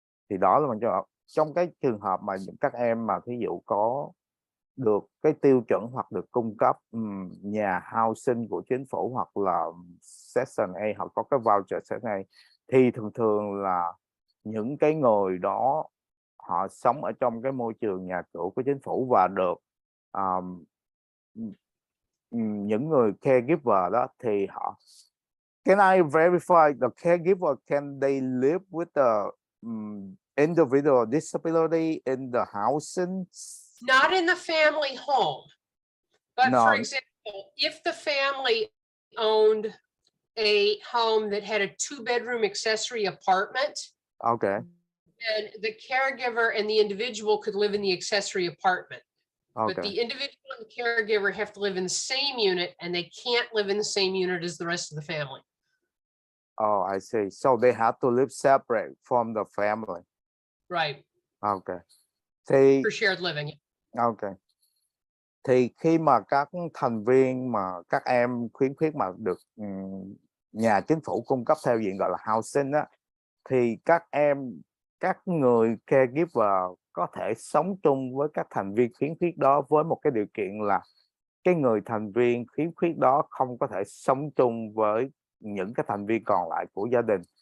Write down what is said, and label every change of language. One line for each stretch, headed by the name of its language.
Vietnamese: Thì đó là trong cái trường hợp mà những các em mà thí dụ có được cái tiêu chuẩn hoặc được cung cấp nhà housing của chính phủ hoặc là Section A, hoặc có cái voucher Section A, thì thường là những cái người đó họ sống ở trong cái môi trường nhà cửa của chính phủ và được những người caregiver đó thì họ
English: can I verify the caregiver, can they live with the individual disability in the housing? Not in the family home, but No. for example, if the family owned a home that had a 2-bedroom accessory apartment, Okay. and the caregiver and the individual could live in the accessory apartment. Okay. But the individual and the caregiver have to live in the same unit, and they can't live in the same unit as the rest of the family. Oh, I see. So they have to live separate from the family. Right. Okay.
Vietnamese: Thì
English: For shared living. okay.
Vietnamese: Thì khi mà các thành viên mà các em khiếm khuyết mà được nhà chính phủ cung cấp theo diện gọi là housing á, thì các người caregiver có thể sống chung với các thành viên khiếm khuyết đó với một cái điều kiện là cái người thành viên khiếm khuyết đó không có thể sống chung với những cái thành viên còn lại của gia đình.